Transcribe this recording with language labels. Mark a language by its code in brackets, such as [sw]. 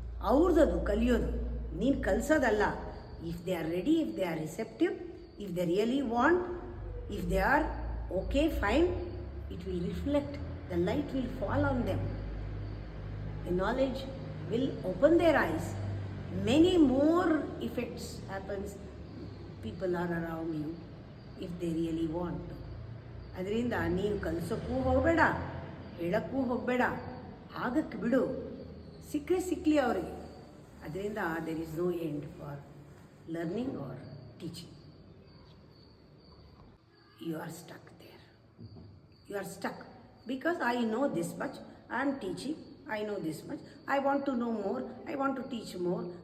[kn] ಅವ್ರದ್ದು ಕಲಿಯೋದು, ನೀನು ಕಲಿಸೋದಲ್ಲ. [en] If they are ready, if they are receptive, if they really want, if they are okay, fine, it will reflect, the light will fall on them, the knowledge will open their eyes. Many more effects happens, people are around you, if they really want to. [kn] ಅದರಿಂದ ನೀನು ಕಲಿಸೋಕ್ಕೂ ಹೋಗಬೇಡ, ಹೇಳೋಕ್ಕೂ ಹೋಗಬೇಡ, ಆಗಕ್ಕೆ ಬಿಡು, ಸಿಕ್ಕಲಿ ಅವರಿಗೆ. [en] ಅದರಿಂದ there is no end for learning or teaching. You are stuck there. You are stuck because I know this much, I am teaching, I know this much, I want to know more, I want to teach more.